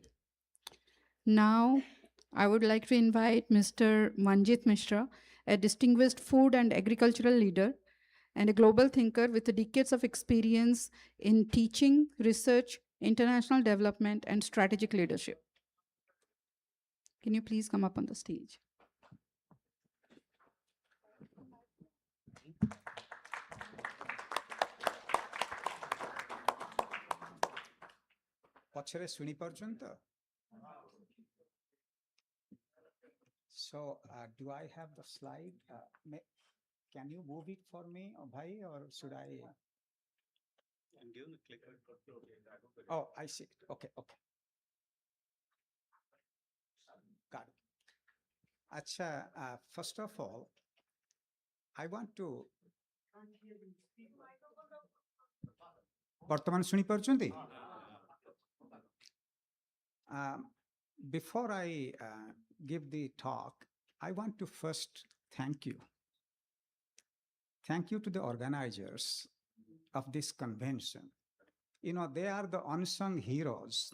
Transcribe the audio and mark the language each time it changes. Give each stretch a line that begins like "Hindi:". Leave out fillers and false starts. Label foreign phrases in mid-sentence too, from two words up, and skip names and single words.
English: Now, I would like to invite Mr. Manjit Mishra, a distinguished food and agricultural leader and a global thinker with decades of experience in teaching, research, international development, and strategic leadership. Can you please come up on the stage?
Odia: ପଛରେ ଶୁଣି ପାରୁଛନ୍ତି ତ?
English: So do I have the slide? Can you move it for me, bhai, or should I? And give the clicker. Oh, I see. Okay. Got it. Acha, first of all, I want to.
Odia: ବର୍ତ୍ତମାନ ଶୁଣି ପାରୁଛନ୍ତି?
English: Before I give the talk, I want to first thank you. Thank you to the organizers of this convention. You know, they are the unsung heroes.